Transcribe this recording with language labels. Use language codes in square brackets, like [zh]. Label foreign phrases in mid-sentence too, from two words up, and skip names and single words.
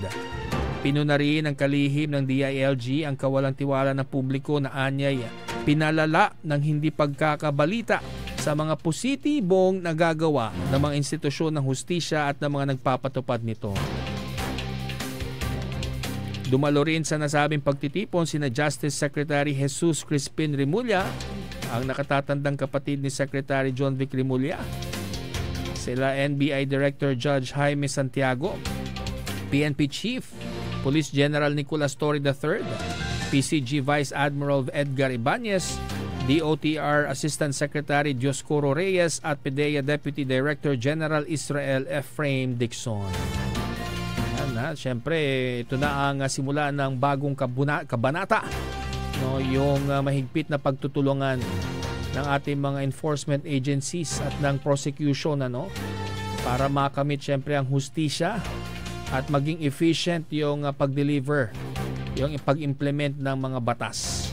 [tl] Pinuna rin ng kalihim ng DILG ang kawalang tiwala ng publiko na anyay pinalala ng hindi pagkakabalita sa mga positibong nagagawa ng mga institusyon ng hustisya at ng mga nagpapatupad nito. Dumalo rin sa nasabing pagtitipon sina Justice Secretary Jesus Crispin Rimulya, ang nakatatandang kapatid ni Secretary John Vic Rimulya, sila NBI Director Judge Jaime Santiago, PNP Chief Police General Nicolas Torre III, PCG Vice Admiral Edgar Ibanez, DOTR Assistant Secretary Dioscoro Reyes at PIDEA Deputy Director General Israel Ephraim Dixon. Siyempre, ito na ang simula ng bagong kabanata, yung mahigpit na pagtutulungan ng ating mga [en] enforcement agencies [tl] at ng prosecution para makamit siyempre ang hustisya at maging efficient yung pag-deliver, yung pag-implement ng mga batas.